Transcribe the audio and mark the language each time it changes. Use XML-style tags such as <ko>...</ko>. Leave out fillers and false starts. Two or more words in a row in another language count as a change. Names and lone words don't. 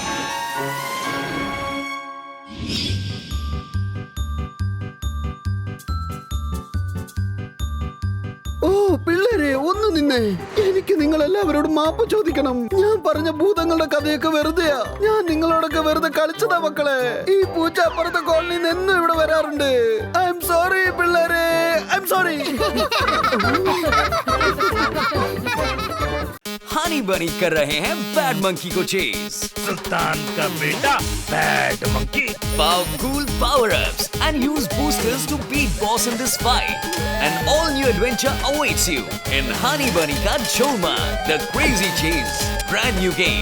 <ml>ഓ പിള്ളേരെ, ഒന്ന് നിന്നേ. എനിക്ക് നിങ്ങൾ എല്ലാവരോടും മാപ്പ് ചോദിക്കണം. ഞാൻ പറഞ്ഞ ഭൂതങ്ങളുടെ കഥയൊക്കെ വെറുതെയാ. ഞാൻ നിങ്ങളോടൊക്കെ വെറുതെ കളിച്ചതാ മക്കളെ. ഈ പൂച്ച അപ്പുറത്തെ കോളനിയിൽ നിന്ന് ഇവിടെ വരാറുണ്ട്.</ml> <en>I'm sorry പിള്ളേരെ, I'm sorry.</en> <hi>हनी बनी कर रहे हैं बैड मंकी को चेज. सुल्तान का बेटा बैड मंकी.</hi> <en>Powerful power-ups and use boosters to beat boss in this fight. An all-new adventure awaits you in Honey Bunny Ka Jolman, The Crazy Chase. Brand new game.</en>